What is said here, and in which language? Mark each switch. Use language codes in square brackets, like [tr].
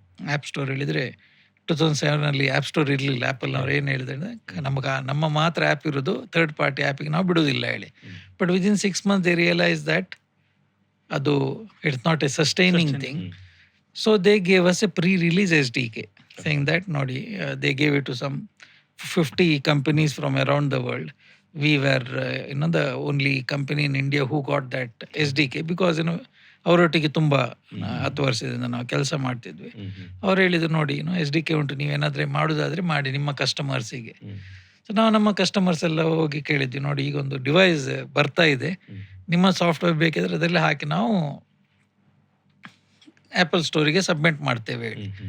[kn] App store ಹೇಳಿದರೆ 2007 app store ಇರಲಿಲ್ಲ. ಆ್ಯಪಲ್ನವ್ರು ಏನು ಹೇಳಿದ್ರೆ ನಮ್ಮ ಮಾತ್ರ ಆ್ಯಪ್ ಇರೋದು, ಥರ್ಡ್ ಪಾರ್ಟಿ ಆ್ಯಪಿಗೆ ನಾವು ಬಿಡೋದಿಲ್ಲ ಹೇಳಿ. [en] But within 6 months they realise that ಅದು it's not a sustaining thing. So they gave us a pre-release SDK saying that [kn] ನೋಡಿ [en] They gave it to some 50 companies from around the world. We were the only company in India who got that SDK because [kn] ಅವರೊಟ್ಟಿಗೆ ತುಂಬ 10 ವರ್ಷದಿಂದ ನಾವು ಕೆಲಸ ಮಾಡ್ತಿದ್ವಿ. ಅವ್ರು ಹೇಳಿದ್ರು ನೋಡಿ SDK ಉಂಟು, ನೀವೇನಾದರೆ ಮಾಡೋದಾದರೆ ಮಾಡಿ ನಿಮ್ಮ ಕಸ್ಟಮರ್ಸಿಗೆ. ಸೊ ನಾವು ನಮ್ಮ ಕಸ್ಟಮರ್ಸ್ ಎಲ್ಲ ಹೋಗಿ ಕೇಳಿದ್ವಿ, ನೋಡಿ ಈಗೊಂದು ಡಿವೈಸ್ ಬರ್ತಾ ಇದೆ, ನಿಮ್ಮ ಸಾಫ್ಟ್ವೇರ್ ಬೇಕಿದ್ರೆ ಅದರಲ್ಲಿ ಹಾಕಿ ನಾವು ಆ್ಯಪಲ್ ಸ್ಟೋರಿಗೆ ಸಬ್ಮಿಟ್ ಮಾಡ್ತೇವೆ ಹೇಳಿ.